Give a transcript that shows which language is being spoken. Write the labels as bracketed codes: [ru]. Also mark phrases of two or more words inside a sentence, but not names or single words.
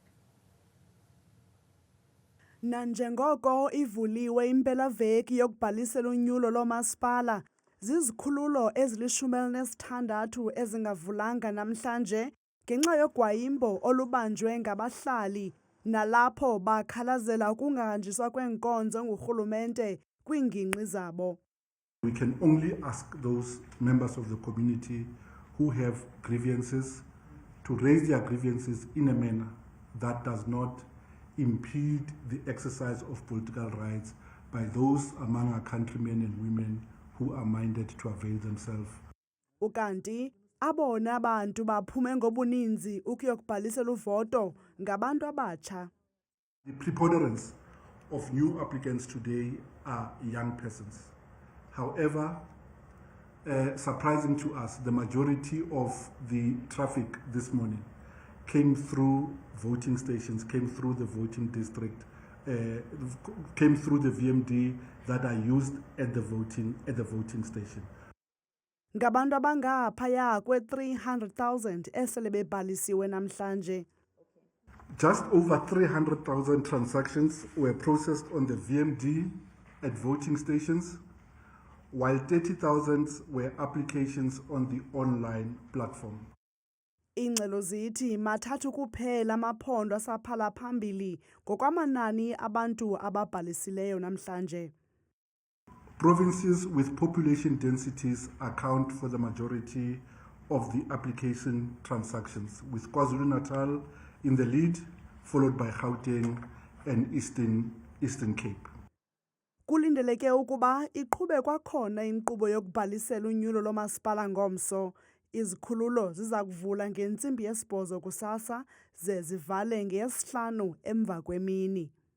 [xh] Nanjengoko ivuliwe impelaveki yokubhalisela unyulo lomasipala, zizikhululo ezili-16 ezingavulanga namhlanje ngenxa yogwayimbo olubanjwe ngabahlali nalapho bakhalazela ukungahanjiswa kweenkonzo ngurhulumente kwiingingqi zabo. [en] We can only ask those members of the community who have grievances to raise their grievances in a manner that does not impede the exercise of political rights by those among our countrymen and women who are minded to avail themselves. [xh] Ukanti abona bantu baphume ngobuninzi ukuyokubhalisela uvoto ngabantu abatsha. [en] The preponderance of new applicants today are young persons. However, surprising to us, the majority of the traffic this morning came through voting stations, came through the voting district, came through the VMD that are used at the voting station. [xh] Ngabantu abangaphaya kwe-300,000 esele bebhalisiwe namhlanje. [en] Just over 300,000 transactions were processed on the VMD at voting stations, while 30,000 were applications on the online platform. [xh] Ingxelo zithi mathathu kuphela amaphondo asaphala phambili ngokwamanani abantu ababhalisileyo namhlanje. [en] Provinces with population densities account for the majority of the application transactions, with KwaZulu-Natal in the lead, followed by Gauteng and Eastern Cape. [xh] Kulindeleke ukuba iqhube kwakhona inkqubo yokubhalisela unyulo lomasipala ngomso. Izikhululo ziza kuvula ngentsimbi yesibhozo kusasa ze zivale ngeyesihlanu emva kwemini.